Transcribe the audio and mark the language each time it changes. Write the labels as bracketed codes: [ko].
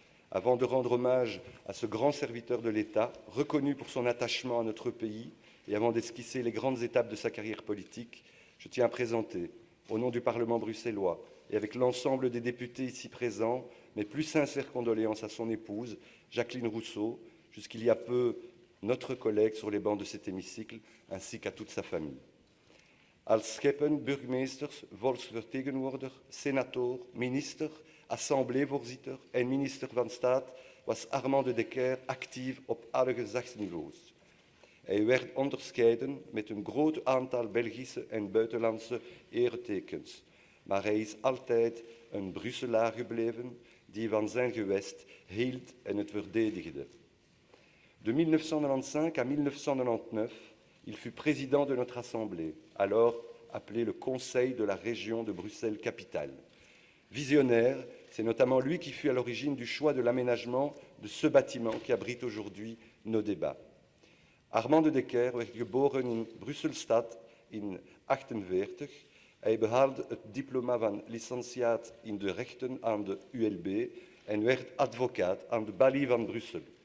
[fr] Avant de rendre hommage à ce grand serviteur de l'État, reconnu pour son attachement à notre pays, et avant d'esquisser les grandes étapes de sa carrière politique, je tiens à présenter, au nom du Parlement bruxellois et avec l'ensemble des députés ici présents, mes plus sincères condoléances à son épouse, Jacqueline Rousseau, jusqu'il y a peu notre collègue sur les bancs de cet hémicycle, ainsi qu'à toute sa famille. [nl] Als scheppen, burgemeesters, volksvertegenwoordiger, senator, minister, assembleevoorzitter en minister van Staat was Armand De Decker actief op alle gezagsniveaus. Hij werd onderscheiden met een groot aantal Belgische en buitenlandse eretekens, maar hij is altijd een Brusselaar gebleven die van zijn gewest hield en het verdedigde. [fr] De 1995 à 1999, il fut président de notre Assemblée, alors appelée le Conseil de la région de Bruxelles-Capitale. Visionnaire, c'est notamment lui qui fut à l'origine du choix de l'aménagement de ce bâtiment qui abrite aujourd'hui nos débats. [nl] Armand De Decker werd geboren in Brusselstad in 1948. Hij behaalde het diploma van licentiaat in de rechten aan de ULB en werd advocaat aan de Balie van Brussel.